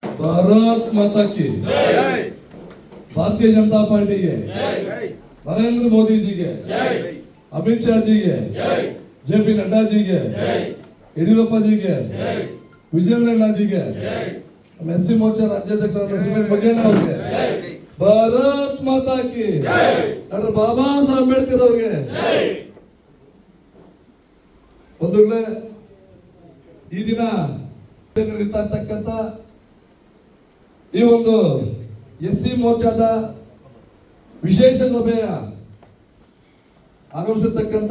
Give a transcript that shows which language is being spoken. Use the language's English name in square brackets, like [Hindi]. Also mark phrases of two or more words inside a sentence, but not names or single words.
[Hindi] भारत माता की भारतीय जनता पार्टी के नरेंद्र मोदी जी के अमित शाह जी के जेपी नड्डा जी के येडियूरप्पा जी के विजयेंद्र जी के एससी मोर्चा राज्याध्यक्ष सीमेंट मंजಣ್ಣ ಅವರಿಗೆ भारत माता की ಡಾಕ್ಟರ್ ಬಾಬಾ ಸಾಹೇಬ್ ಅಂಬೇಡ್ಕರ್ ಅವರಿಗೆ [Kannada] ಬಂಧುಗಳೇ ಈ ದಿನ ಇರ್ತಕ್ಕಂಥ ಈ ಒಂದು ಎಸ್ಸಿ ಮೋರ್ಚಾದ ವಿಶೇಷ ಸಭೆಯ ಆಗಮಿಸಿರ್ತಕ್ಕಂಥ